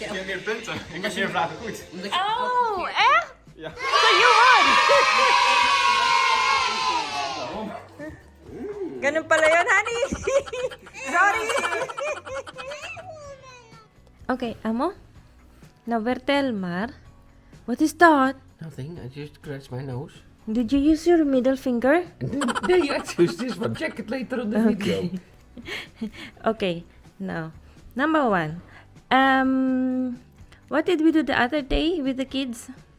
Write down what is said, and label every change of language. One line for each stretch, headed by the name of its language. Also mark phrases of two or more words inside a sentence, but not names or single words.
Dutch: Ik heb meer punten. Ik heb meer vragen goed. Oh, echt? Ja.
English: So you won!
Filipino: Ganun pala yun, honey.
English: Sorry. Okay, Amo. Now,
Dutch: vertel maar.
English: What is that? Nothing, I just scratched my nose. Did you use your middle finger? Nee, I choose this one. Check it later on the video. Okay, now, number 1. What did we do the other day with the kids?